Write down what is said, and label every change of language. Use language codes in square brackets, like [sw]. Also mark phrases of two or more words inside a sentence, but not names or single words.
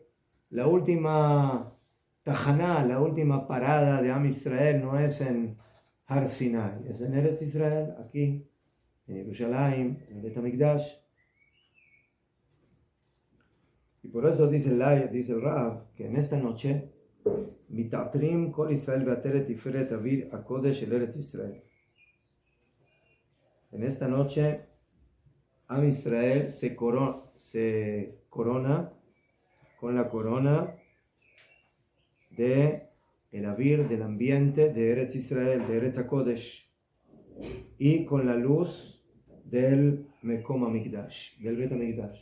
[es] La última tajaná, la última parada de Am Israel no es en Har Sinai, es en Eretz Israel, aquí, en Jerusalén, en el Bet HaMikdash. Y por eso dice el Rab, que en esta noche, [he] מתעטרים כל ישראל בעטרת תפארת אויר הקודש אל ארץ ישראל. [es] En esta noche, Am Israel se corona con la corona de el avir del ambiente de Eretz Israel, de Eretz HaKodesh, y con la luz del Mekom HaMikdash, del Bet HaMikdash.